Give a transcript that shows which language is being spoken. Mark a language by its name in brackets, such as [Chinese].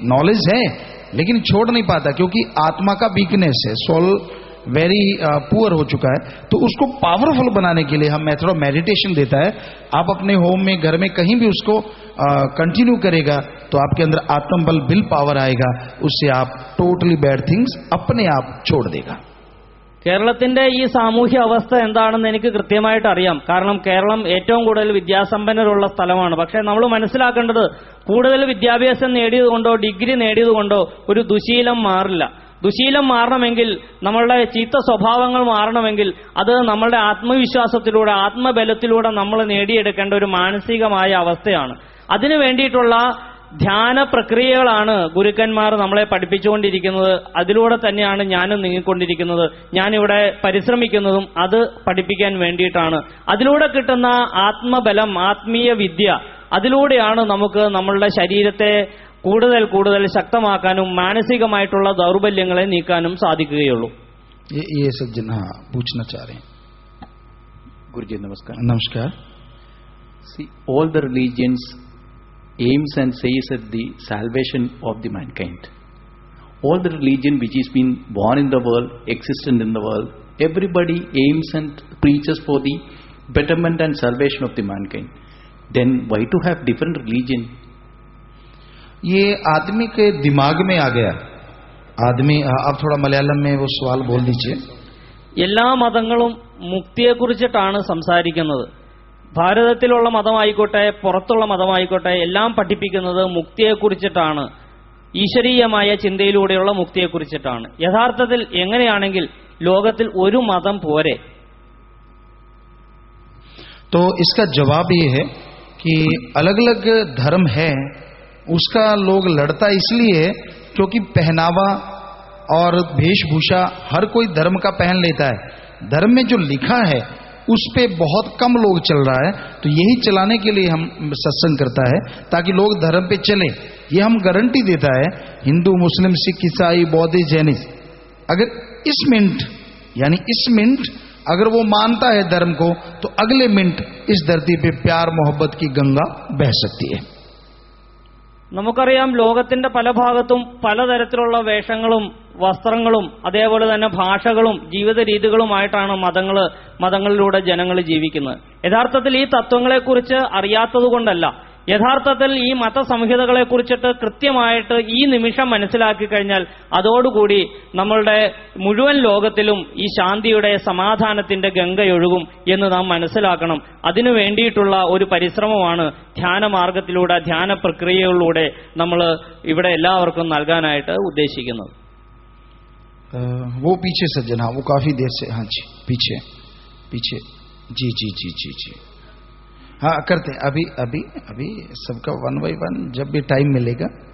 [Hindi] Knowledge है लेकिन छोड़ नहीं पाता, क्योंकि आत्मा का वीकनेस है, [English] soul very poor [Hindi] हो चुका है. तो उसको पावरफुल बनाने के लिए हम मेथड ऑफ मेडिटेशन देता है. आप अपने होम में, घर में कहीं भी उसको कंटिन्यू करेगा तो आपके अंदर आत्मबल, विल पावर आएगा, उससे आप [English] totally bad things [Hindi] अपने आप छोड़ देगा. [Malayalam] കേരളത്തിന്റെ ഈ സാമൂഹ്യ അവസ്ഥ എന്താണെന്ന് എനിക്ക് കൃത്യമായിട്ട് അറിയാം. കാരണം കേരളം ഏറ്റവും കൂടുതൽ വിദ്യാസമ്പന്നരുള്ള സ്ഥലമാണ്. പക്ഷേ നമ്മൾ മനസ്സിലാക്കേണ്ടത്, കൂടുതൽ വിദ്യാഭ്യാസം നേടിയതുകൊണ്ടോ ഡിഗ്രി നേടിയതുകൊണ്ടോ ഒരു ദുശീലം മാറില്ല. ദുശീലം മാറണമെങ്കിൽ, നമ്മളുടെ ചീത്ത സ്വഭാവങ്ങൾ മാറണമെങ്കിൽ അത് നമ്മളുടെ ആത്മവിശ്വാസത്തിലൂടെ, ആത്മബലത്തിലൂടെ നമ്മൾ നേടിയെടുക്കേണ്ട ഒരു മാനസികമായ അവസ്ഥയാണ്. അതിനു വേണ്ടിയിട്ടുള്ള ധ്യാന പ്രക്രിയകളാണ് ഗുരുക്കന്മാർ നമ്മളെ പഠിപ്പിച്ചുകൊണ്ടിരിക്കുന്നത്. അതിലൂടെ തന്നെയാണ് ഞാനും നീങ്ങിക്കൊണ്ടിരിക്കുന്നത്. ഞാനിവിടെ പരിശ്രമിക്കുന്നതും അത് പഠിപ്പിക്കാൻ വേണ്ടിയിട്ടാണ്. അതിലൂടെ കിട്ടുന്ന ആത്മബലം, ആത്മീയ വിദ്യ, അതിലൂടെയാണ് നമുക്ക് നമ്മളുടെ ശരീരത്തെ കൂടുതൽ കൂടുതൽ ശക്തമാക്കാനും മാനസികമായിട്ടുള്ള ദൗർബല്യങ്ങളെ നീക്കാനും സാധിക്കുകയുള്ളൂ. [Hindi] ये सज्जन हाँ पूछना चाह रहे हैं. गुरुजी नमस्कार. नमस्कार. [English] See, all the religions aims and says at the salvation of the mankind. All the religion which is been born in the world, existent in the world, everybody aims and preaches for the betterment and salvation of the mankind. Then why to have different religion? [Hindi] ये आदमी के दिमाग में आ गया. आदमी, आप थोड़ा मलयालम में वो सवाल बोल दीजिए. [Malayalam] എല്ലാ മതങ്ങളും മുക്തിയെക്കുറിച്ചിട്ടാണ് സംസാരിക്കുന്നത്. ഭാരതത്തിലുള്ള മതമായിക്കോട്ടെ പുറത്തുള്ള മതമായിക്കോട്ടെ എല്ലാം പഠിപ്പിക്കുന്നത് മുക്തിയെക്കുറിച്ചിട്ടാണ്. ഈശ്വരീയമായ ചിന്തയിലൂടെയുള്ള മുക്തിയെക്കുറിച്ചിട്ടാണ്. യഥാർത്ഥത്തിൽ എങ്ങനെയാണെങ്കിൽ ലോകത്തിൽ ഒരു മതം പോരെ. [Hindi] तो इसका जवाब ये है कि अलग अलग धर्म है, उसका लोग लड़ता इसलिए क्योंकि पहनावा और वेशभूषा हर कोई धर्म का पहन लेता है. धर्म में जो लिखा है उस पे बहुत कम लोग चल रहा है, तो यही चलाने के लिए हम सत्संग करता है ताकि लोग धर्म पे चले. ये हम गारंटी देता है, हिंदू मुस्लिम सिख ईसाई बौद्ध जैनिस्ट, अगर इस मिनट यानी इस मिनट अगर वो मानता है धर्म को, तो अगले मिनट इस धरती पे प्यार मोहब्बत की गंगा बह सकती है. [Malayalam] നമുക്കറിയാം, ലോകത്തിന്റെ പല ഭാഗത്തും പലതരത്തിലുള്ള വേഷങ്ങളും വസ്ത്രങ്ങളും അതേപോലെ തന്നെ ഭാഷകളും ജീവിത രീതികളുമായിട്ടാണ് മതങ്ങളിലൂടെ ജനങ്ങൾ ജീവിക്കുന്നത്. യഥാർത്ഥത്തിൽ ഈ തത്വങ്ങളെക്കുറിച്ച് അറിയാത്തതുകൊണ്ടല്ല, യഥാർത്ഥത്തിൽ ഈ മതസംഹിതകളെക്കുറിച്ചിട്ട് കൃത്യമായിട്ട് ഈ നിമിഷം മനസ്സിലാക്കി കഴിഞ്ഞാൽ അതോടുകൂടി നമ്മളുടെ മുഴുവൻ ലോകത്തിലും ഈ ശാന്തിയുടെ സമാധാനത്തിന്റെ ഗംഗയൊഴുകും എന്ന് നാം മനസ്സിലാക്കണം. അതിനു വേണ്ടിയിട്ടുള്ള ഒരു പരിശ്രമമാണ് ധ്യാനമാർഗത്തിലൂടെ, ധ്യാന പ്രക്രിയകളിലൂടെ നമ്മൾ ഇവിടെ എല്ലാവർക്കും നൽകാനായിട്ട് ഉദ്ദേശിക്കുന്നത്. [Hindi] वो पीछे सज्जन, हाँ वो काफी देर से, हाँ जी पीछे पीछे, जी जी जी जी जी हाँ करते हैं अभी अभी अभी सबका [English] 1 by 1 [Hindi] जब भी टाइम मिलेगा.